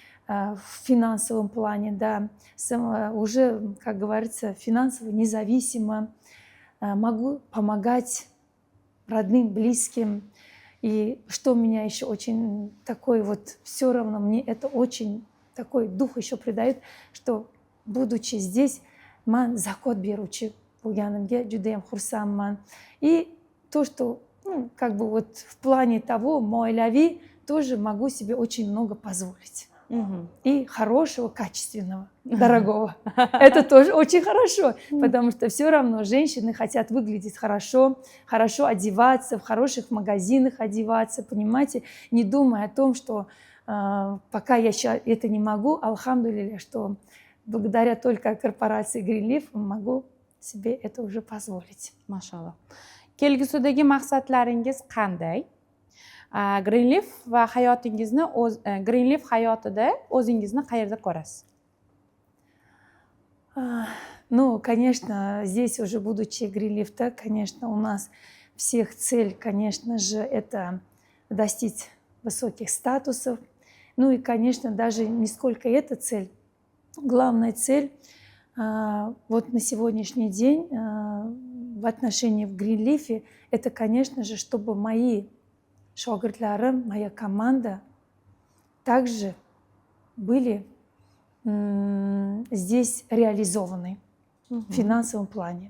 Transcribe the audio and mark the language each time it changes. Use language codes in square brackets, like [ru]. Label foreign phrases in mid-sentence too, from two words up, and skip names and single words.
[ru] в финансовом плане, да, уже, как говорится, финансово независимо, могу помогать родным, близким. И что меня еще очень такой вот, все равно мне это очень такой дух еще придает, что будучи здесь, [uz] man закот беручи bo'lganimga judayam xursandman. [ru] И то, что как бы вот в плане того, мойлави, тоже могу себе очень много позволить. И хорошего, качественного, дорогого. Это тоже очень хорошо, потому что все равно женщины хотят выглядеть хорошо, хорошо одеваться, в хороших магазинах одеваться, понимаете, не думая о том, что пока я сейчас это не могу, [ar] الحمد لله, [ru] что благодаря только корпорации Greenleaf могу себе это уже позволить. [ar] ما شاء الله. [uz] Kelgusidagi maqsadlaringiz qanday? Greenleaf va hayotingizni Greenleaf hayotida o'zingizni qayerda ko'rasiz? [ru] Ну, конечно, здесь уже будучи Greenleaf, конечно, у нас всех цель, конечно же, это достичь высоких статусов. Ну и, конечно, даже не сколько эта цель. Главная цель вот на сегодняшний день в отношении в Greenleaf, это, конечно же, чтобы мои шогирдларым, моя команда также были здесь реализованы в финансовом плане.